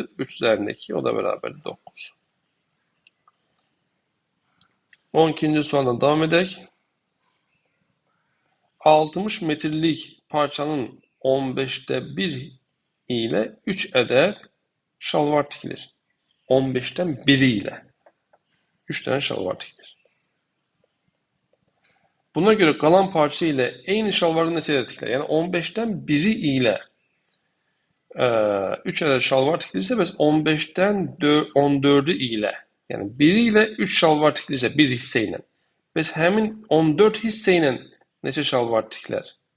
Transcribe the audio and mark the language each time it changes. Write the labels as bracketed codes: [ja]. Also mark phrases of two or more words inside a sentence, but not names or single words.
[az] 3 üzərində 2 o da bərabərdir 9. 12. sualdan devam edək. 60 metrlik parçanın 15'te 1 ile 3 ədəd şalvar tikilir. [tr] 15'ten 1'i ile 3 tane şalvar tikilir. Buna göre kalan parça ile aynı şalvarın [az] neçə ədəd tikilir? Yəni 15'ten 1'i ile 3 ədəd şalvar tikilirsə, bəs 15'ten 14'ü ilə, yəni 1'i ilə 3 şalvar tikilirsə, bir hissə ilə, bəs həmin 14 hissə ilə neçə şalvar tikilər?